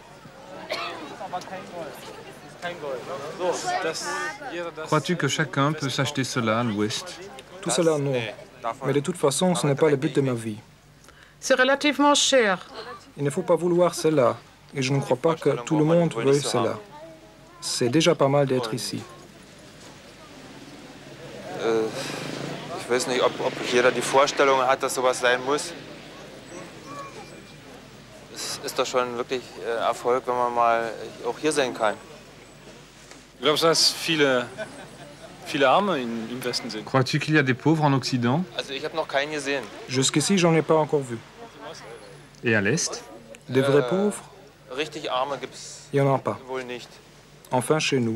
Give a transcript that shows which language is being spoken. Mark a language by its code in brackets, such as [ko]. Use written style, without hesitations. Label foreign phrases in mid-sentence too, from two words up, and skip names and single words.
[fr] Crois-tu que chacun peut s'acheter cela à l'Ouest? Tout cela, non. Mais de toute façon, ce n'est pas le but de ma vie. C'est relativement cher. Il ne faut pas vouloir cela. Et je ne crois pas que tout le monde veuille cela. C'est déjà pas mal d'être ici. [de] Ich weiß nicht, ob jeder die Vorstellung hat, dass sowas sein muss. Es ist doch schon wirklich Erfolg, wenn man mal auch hier sein kann. [fr] Crois-tu qu'il y a des pauvres en Occident? [de] Also ich habe noch keinen gesehen. [fr] Jusqu'ici, j'en ai pas encore vu. Et à l'Est? Des vrais pauvres? Il n'y en a pas. Enfin chez nous.